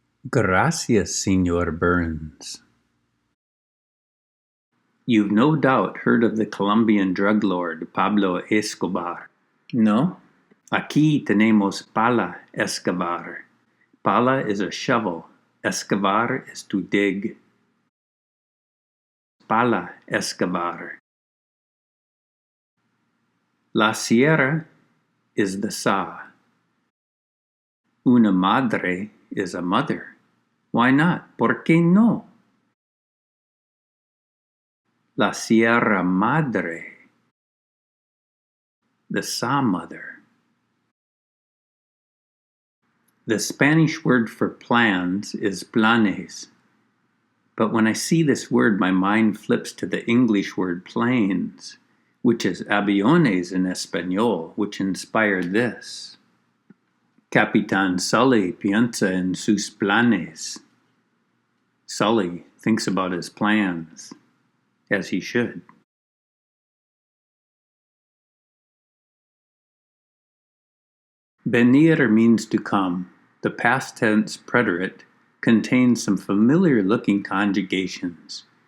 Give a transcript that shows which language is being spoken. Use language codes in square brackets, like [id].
[es] Gracias, Señor Burns. [en] You've no doubt heard of the Colombian drug lord Pablo Escobar. No? [es] Aquí tenemos pala excavar. [en] Pala is a shovel. Excavar is to dig. [es] Pala excavar. [en] La sierra is the saw. Una madre is a mother. Why not? [es] ¿Por qué no? [en] La Sierra Madre, the saw mother. The Spanish word for plans is planes. But when I see this word, my mind flips to the English word planes, which is aviones in Espanol, which inspired this. [es] Capitán Sully piensa en sus planes. [en] Sully thinks about his plans, as he should. Venir means to come. The past tense preterite contains some familiar-looking conjugations.